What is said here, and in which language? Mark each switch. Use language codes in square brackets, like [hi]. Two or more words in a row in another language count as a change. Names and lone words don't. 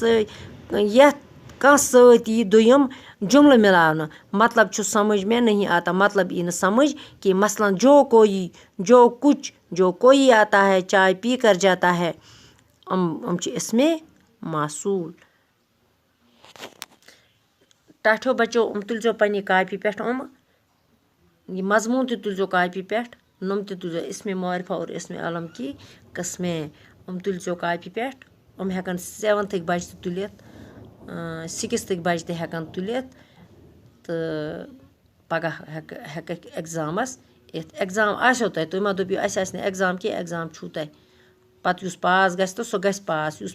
[ks] کانٛہہ سۭتۍ یی دوٚیِم جملہٕ مِلاونہٕ مطلب چھُ [ur] سمجھ میں نہیں آتا [ks] مطلب یی نہٕ سمجھ کہِ مثلاً [ur] جو کوئی جو کچھ جو کوئی آتا ہے چائے پی کر جاتا ہے [ks] چھِ اسمِ موصوٗل ٹاٹھیو بچو تُلزیو پنٛنہِ کاپی پٮ۪ٹھ یہِ مضموٗن تہِ تُلزیو کاپی پٮ۪ٹھ تہِ تُلزیو [ur] اسمِ معرفہ اور اسمِ علم کی قسمیں [ks] تُلزیو کاپی پٮ۪ٹھ ہٮ۪کن 7th بچہِ تہِ تُلِتھ 6th بچہِ تہِ ہٮ۪کن تُلِتھ تہٕ پگاہ ہٮ۪کَکھ اٮ۪گزامَس یِتھ اٮ۪گزام آسیو تۄہہِ ما دٔپِو اَسہِ آسہِ نہٕ اٮ۪گزام کینٛہہ اٮ۪گزام چھُو تۄہہِ پَتہٕ یُس پاس گژھِ تہٕ سُہ گژھِ پاس یُس